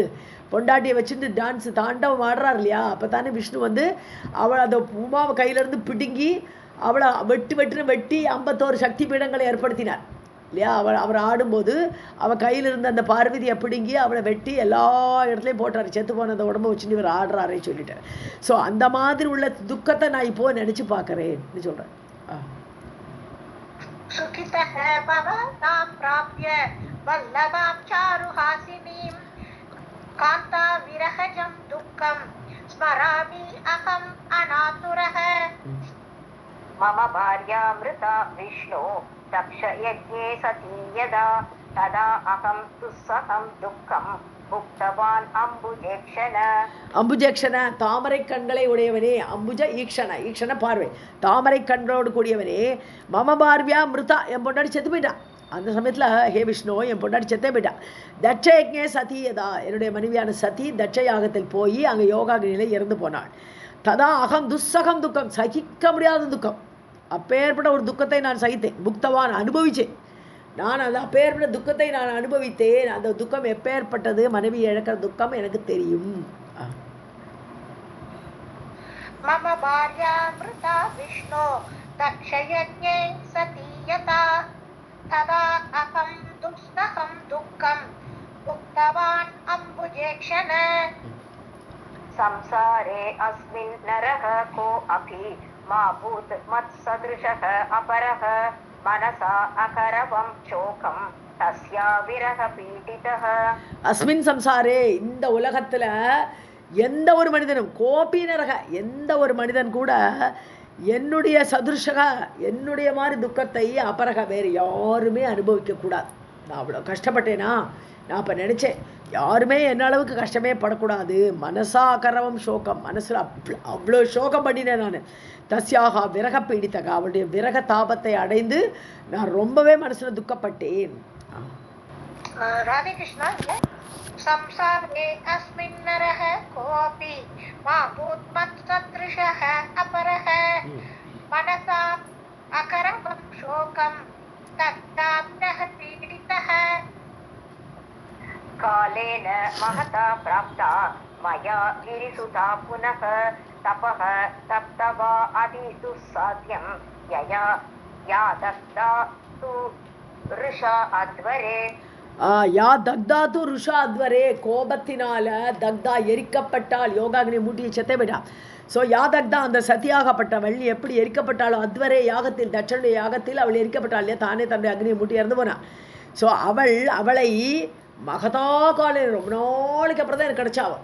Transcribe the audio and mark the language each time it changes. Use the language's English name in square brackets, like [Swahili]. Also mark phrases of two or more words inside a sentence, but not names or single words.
[Tamil] பொண்டாட்டியை வச்சுட்டு டான்ஸ் தாண்டவம் ஆடுறார் இல்லையா, அப்போ தானே விஷ்ணு வந்து அவளை அந்த உமாவை கையிலேருந்து பிடுங்கி அவளை வெட்டி 51 சக்தி பீடங்களை ஏற்படுத்தினார் இல்லையா. அவர் ஆடும்போது அவள் கையில் இருந்த அந்த பார்வதியை பிடுங்கி அவளை வெட்டி எல்லா இடத்துலையும் போட்டார். செத்து போன அந்த உடம்பை வச்சுட்டு இவர் ஆடுறாரே சொல்லிட்டார். ஸோ அந்த மாதிரி உள்ள துக்கத்தை நான் இப்போ நினச்சி பார்க்குறேன்னு சொல்கிறேன். [Sanskrit] सुखितः भवतां प्राप्य वल्लभां चारुहासिनीं कान्ता विरहजं दुःखं स्मरामि अहम् अनातुरः मम भार्या मृता विष्णु दक्षयज्ञे सती यदा तदा अहं दुःसहं दुःखं भुक्तवान् अम्बुजेक्षण. [Tamil] அம்புஜேக்ஷண தாமரை கண்களை உடையவனே. [Sanskrit] अम्बुज ईक्षण, [Tamil] ஈக்ஷண பார்வை, தாமரை கண்களோடு கூடியவனே. [Sanskrit] मम भार्या मृता, [Tamil] என் பொண்டாடி செத்து போயிட்டான். அந்த சமயத்தில் ஹே விஷ்ணு, என் பொண்டாடி செத்தே போயிட்டான். [Sanskrit] दक्षयज्ञे सती यदा, [Tamil] என்னுடைய மனைவியான சதி தட்ச யாகத்தில் போய் அங்கே யோகாகினியில் இறந்து போனாள். [Sanskrit] तदा अहं दुःसहं दुःखम्, [Tamil] சகிக்க முடியாத துக்கம். அப்பேற்பட்ட ஒரு துக்கத்தை நான் சகித்தேன். புக்தவான் அனுபவித்தேன். நான் அந்த அப்பேற்பட்ட துக்கத்தை நான் அனுபவித்தேன். அந்த துக்கம் எப்பேற்பட்டது, மனைவி இழக்கிற துக்கம் எனக்கு தெரியும். [Sanskrit] मम भार्या मृता विष्णु दक्षयज्ञे सतीयता तदा अहं दुःसहं दुःखं भुक्तवान् अम्बुजेक्षण. संसारे अस्मिन् नरः को अपि मा भूत् मत्सदृशः अपरः मनसा अकरवं शोकं तस्या विरह पीडितः. अस्मिन् संसारे, [Tamil] இந்த உலகத்தில் எந்த ஒரு மனிதனும் கோபினரக, எந்த ஒரு மனிதன் கூட என்னுடைய சதுர்ஷக, என்னுடைய மாதிரி துக்கத்தை அபரக வேறு யாருமே அனுபவிக்கக்கூடாது. நான் அவ்வளோ கஷ்டப்பட்டேனா, நான் இப்போ நினச்சேன் யாருமே என்ன அளவுக்கு கஷ்டமே படக்கூடாது. [Sanskrit] मनसा करवं शोकम्, [Tamil] மனசில் அவ்வளோ சோகம் பண்ணினேன் நான். [Sanskrit] तस्याः विरह पीडितः, [Tamil] அவளுடைய விரக தாபத்தை அடைந்து நான் ரொம்பவே மனசில் துக்கப்பட்டேன். [Sanskrit] राधे कृष्णा. संसारे अस्मिन् नरः कोऽपि मा भूत् मत्सदृशः अपरः मनसा अकरवं शोकं तस्याः पीडितः. कालेन महता प्राप्ता मया गिरिसुता पुनः तपः तप्तवा अतिदुस्साध्यं यया या दग्धा तु ऋषा अध्वरे. या दग्धा तु रुषा अध्वरे, [Tamil] கோபத்தினால தக்தா எரிக்கப்பட்டால், யோகாகினி மூட்டியை செத்தே போயிட்டா. ஸோ [Sanskrit] या दग्धा, [Tamil] அந்த சத்தியாகப்பட்டவள் எப்படி எரிக்கப்பட்டாலும், அத்வரே யாகத்தில், தட்சனுடைய யாகத்தில் அவள் எரிக்கப்பட்டாள் இல்லையா, தானே தன்னுடைய அக்னியை மூட்டி இறந்து போனான். ஸோ அவளை மகதா காலையில் ரொம்ப நாளைக்கு அப்புறம் தான் எனக்கு கிடச்சாவன்.